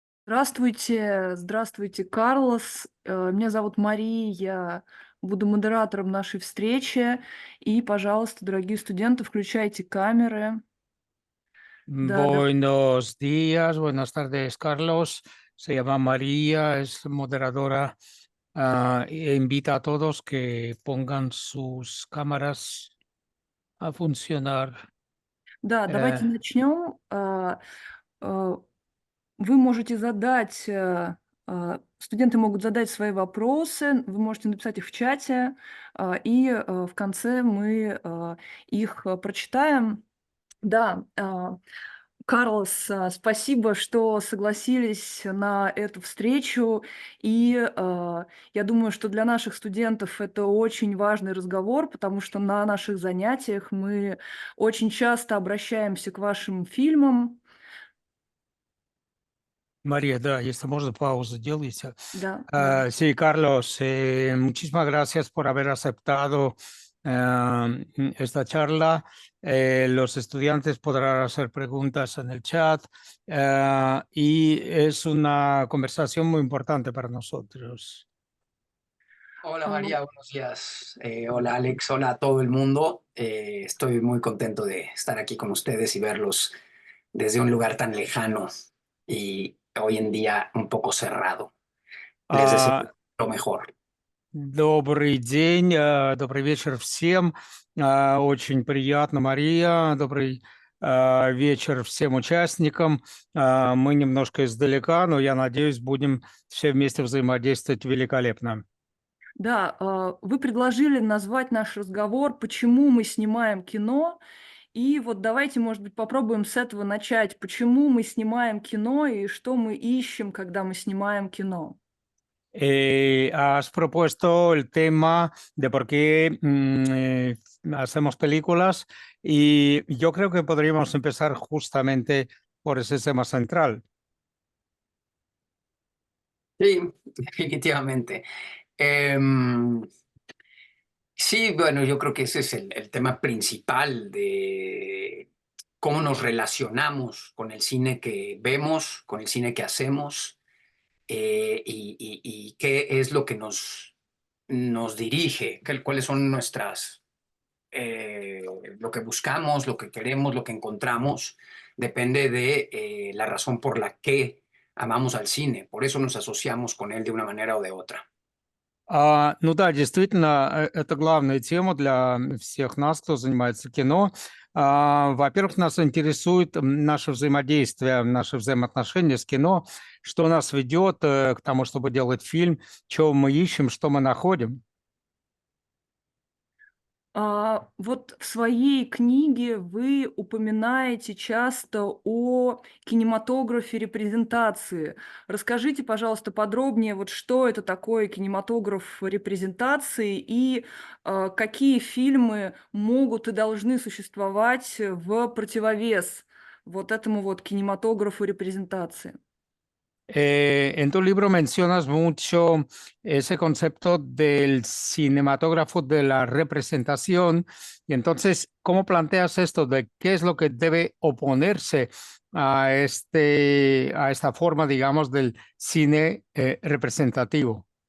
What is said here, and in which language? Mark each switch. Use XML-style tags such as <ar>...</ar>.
<ru>Здравствуйте, здравствуйте, Карлос. Меня зовут Мария, я буду модератором нашей встречи. И, пожалуйста, дорогие студенты, включайте камеры. Да, да,</ru> <es>Buenos días, buenas tardes, Carlos. Se llama María, es moderadora, e invita a todos que pongan sus cámaras a funcionar.</es> <ru>да, Eh, давайте начнем. А, Вы можете задать, студенты могут задать свои вопросы, вы можете написать их в чате, в конце мы их прочитаем. Да, Карлос, спасибо, что согласились на эту встречу. Я думаю, что для наших студентов это очень важный разговор, потому что на наших занятиях мы очень часто обращаемся к вашим фильмам. María, da, если можно, паузу делайте. Да, да.</ru> <es>Sí, Carlos, muchísimas gracias por haber aceptado esta charla. Los estudiantes podrán hacer preguntas en el chat y es una conversación muy importante para nosotros. Hola А, María, buenos días. Hola Alex, hola a todo el mundo. Estoy muy contento de estar aquí con ustedes y verlos desde un lugar tan lejano y hoy en día un poco cerrado. Les deseo А, lo mejor.</es> <ru>Добрый день, добрый вечер всем. Очень приятно, Мария. Добрый вечер всем участникам. Мы немножко издалека, но я надеюсь, будем все вместе взаимодействовать великолепно. Да, вы предложили назвать наш разговор "Почему мы снимаем кино?" И вот давайте, может быть, попробуем с этого начать. Почему мы снимаем кино и что мы ищем, когда мы снимаем кино?</ru> <es>Has propuesto el tema de por qué hacemos películas y yo creo que podríamos empezar justamente por ese tema central. Sí, definitivamente. Em, sí, bueno, yo creo que ese es el tema principal de cómo nos relacionamos con el cine que vemos, con el cine que hacemos y qué es lo que nos dirige, cuáles son lo que buscamos, lo que queremos, lo que encontramos, depende de la razón por la que amamos al cine. Por eso nos asociamos con él de una manera o de otra.</es> <ru>Ну да, действительно, это главная тема для всех нас, кто занимается кино. Во-первых, нас интересует наше взаимодействие, наши взаимоотношения с кино, что нас ведет к тому, чтобы делать фильм, что мы ищем, что мы находим. Вот в своей книге вы упоминаете часто о кинематографе репрезентации. Расскажите, пожалуйста, подробнее, вот что это такое кинематограф репрезентации какие фильмы могут и должны существовать в противовес вот этому вот кинематографу репрезентации.</ru> <es>En tu libro mencionas mucho ese concepto del cinematógrafo de la representación y entonces, ¿cómo planteas esto de qué es lo que debe oponerse a esta forma, digamos, del cine representativo?</es>